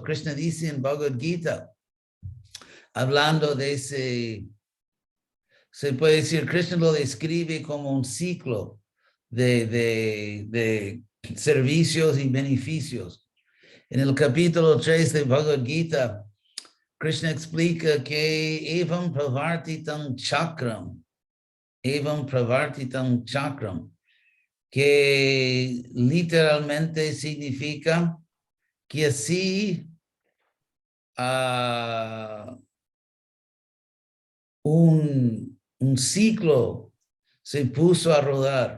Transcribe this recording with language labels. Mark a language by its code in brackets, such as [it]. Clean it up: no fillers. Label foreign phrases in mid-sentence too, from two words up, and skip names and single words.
[es] Krishna dice en Bhagavad Gita, hablando de ese, se puede decir, Krishna lo describe como un ciclo de servicios y beneficios. En el capítulo 3 de Bhagavad Gita, Krishna explica que [sa] एवं प्रवर्तितं चक्रम्, [es] que literalmente significa que así un ciclo se puso a rodar.